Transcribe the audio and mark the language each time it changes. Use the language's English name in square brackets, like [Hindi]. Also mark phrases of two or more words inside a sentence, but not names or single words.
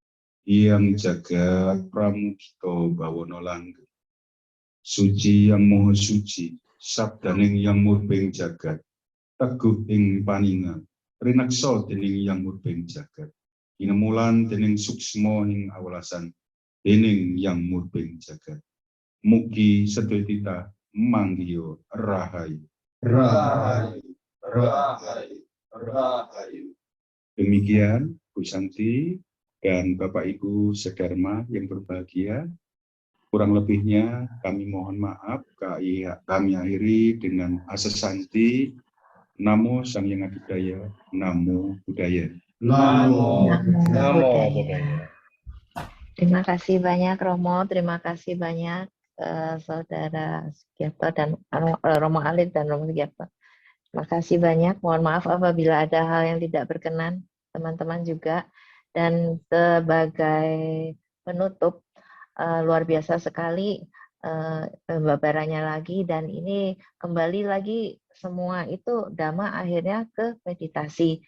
[Javanese] yang jagat pramudita bawana langgeng, suci yang moho suci, sabdaning yang murbeng jagat, teguh ing paningan, rinaksa dening yang murbeng jagat, inemulan dening suksma ing awelasan, dening yang murbeng jagat. Mugi sedaya titah manggiya rahayu. Rahayu, rahayu, rahayu. [Indonesian] Demikian Bu Santi dan Bapak Ibu Sedharma yang berbahagia. Kurang lebihnya kami mohon maaf, kami akhiri dengan asesanti. [Pali] Namo Sang Hyang Adibudaya, Namo Buddhaya. Namo. Namo Budaya. Buddhaya. [Indonesian] Terima kasih banyak Romo, terima kasih banyak Saudara Sugiyarto dan Romo Alit dan Romo Sugiyarto. Terima kasih banyak. Mohon maaf apabila ada hal yang tidak berkenan, teman-teman juga. Dan sebagai penutup, luar biasa sekali pembabarannya lagi, dan ini kembali lagi semua itu Dhamma akhirnya ke meditasi.